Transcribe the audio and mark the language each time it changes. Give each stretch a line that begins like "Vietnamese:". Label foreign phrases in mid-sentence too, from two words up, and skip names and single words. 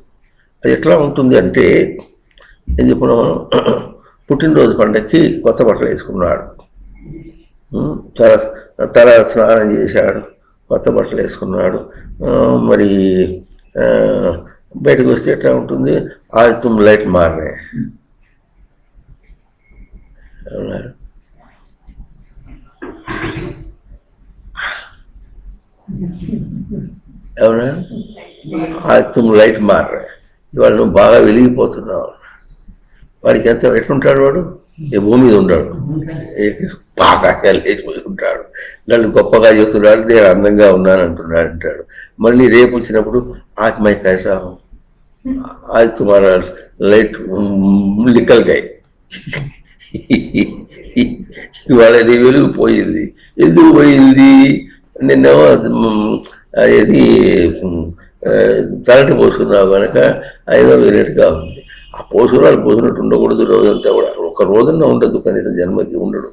Telugu: అది ఎట్లా ఉంటుంది అంటే ఏం చెప్పినాం మనం, పుట్టినరోజు పండగకి కొత్త బట్టలు వేసుకున్నాడు, తల స్నానం చేశాడు, కొత్త బట్టలు వేసుకున్నాడు. మరి బయటకు వస్తే ఎట్లా ఉంటుంది?
Hindi: आज तुम लाइट मार रहे हैं అవునా? आज तुम लाइट मार रहे हैं.
Telugu: ఇవాళ నువ్వు బాగా వెలిగిపోతున్నావు. వాడికి ఎంత ఎట్లుంటాడు? వాడు ఏ భూమి మీద ఉంటాడు, ఆకాశాలు లేచిపోయి ఉంటాడు. నన్ను గొప్పగా చెప్తున్నాడు, నేను అందంగా ఉన్నాను అంటాడు. మళ్ళీ రేపు వచ్చినప్పుడు
Hindi: आज मैं कैसा हूँ, आज तुम्हारा लाइट निकल गई.
Telugu: ఇవాళ నీ వెలుగు పోయింది. ఎందుకు పోయింది? నిన్నేమో అది తలటి పోసుకున్నావు కనుక ఐదో వేరేట్టుగా ఉంది. ఆ పోసుకున్నట్టు ఉండకూడదు రోజంతా కూడా. ఒక రోజున ఉండదు, కనీసం జన్మకి ఉండడు.